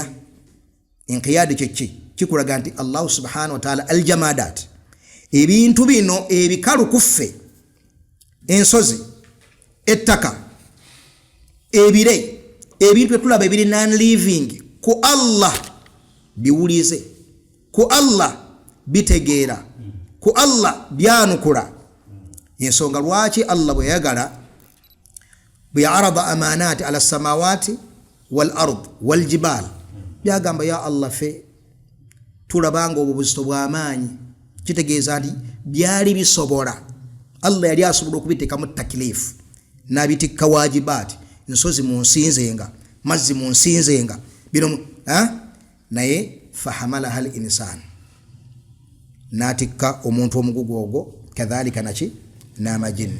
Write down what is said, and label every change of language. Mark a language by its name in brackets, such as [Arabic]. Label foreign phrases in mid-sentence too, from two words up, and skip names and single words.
[Ganda] Inqiyadu kyeki kikulaga nti [Arabic] الله سبحانه وتعالى الجمادات, [Ganda] ebintu bino ebikalu kuffe, ensozi, ettaka, ebire, ebintu etulaba ebiri non-living, ku Allah biwulize, ku Allah bitegeera, ku Allah byanukula. Ensonga lwaki Allah bwe yagala bwe arada [Arabic] الأمانة على السماوات والأرض والجبال, [Ganda] byagamba ya Allah fe tulabanga obubuzito bw'amaanyi, kitegeeza nti byali bisobola. Allah yali asobola okubiteekamu takilifu n'abitikka wajibaati, ensozi munsinzenga, mazzi munsinzenga, bino naye [Arabic] فحملها الإنسان, [Ganda] n'atikka omuntu omugugu ogwo, kadhalika naki n'amajinni.